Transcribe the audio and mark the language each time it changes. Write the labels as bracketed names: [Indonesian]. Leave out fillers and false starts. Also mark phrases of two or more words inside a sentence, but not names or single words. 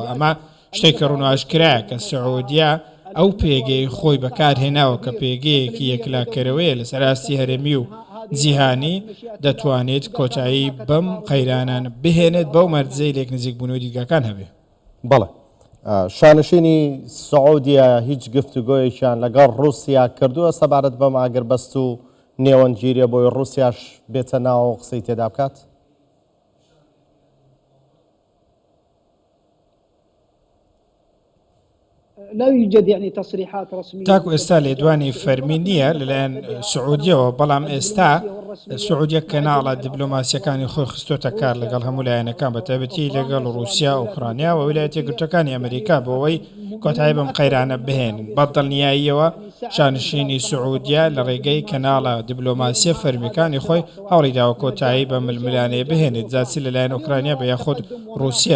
[Central Kurdish] ئەمە شتێک کە ڕوون ئاشکرایە کە سعودیە ئەو پێگەی خۆی بەکارهێناوە کە پێگەیەکی یەکلاکەرەوەیە لە سەراستی هەرێمی و جیهانی دەتوانێت کۆتایی بەم قەیرانان بهێنێت بەو مەرجەی لێک نزیک بوونەوەی دیدگاکان هەبێ. بەڵێ، شانشینی سعودیە هیچ گفتوگۆیەکیان لەگەڵ رووسیا کردووە سەبارەت بەم ئاگربەست و نێوەنگیریە بۆی رووسیاش بێتە ناو قسەی تێدا بکات؟ [Arabic] لا يوجد يعني تصريحات رسمية. [Central Kurdish] تاکو ئێستا لێدوانی فەرمی نییە لەلایەن سعودیەوە، بەڵام ئێستا سعودیە کەناڵە دیبلۆماسیەکانی خۆی خستۆتە کار لەگەڵ هەموو لایەنەکان بە تایبەتی لەگەڵ رووسیا و ئوکرانیا و ویلایەتە یەکگرتووەکانی ئەمریکا بۆەوەی کۆتایی بەم قەیرانە بهێنن. بەدڵنیاییەوە شانشینی سعودیە لە ڕێگەی کەناڵە دیبلۆماسیە فەرمیەکانی خۆی هەوڵی داوە کۆتایی بە ململانەیە بهێنێت، جاچی لەلایەن ئوکرانیا بە یاخود رووسیا.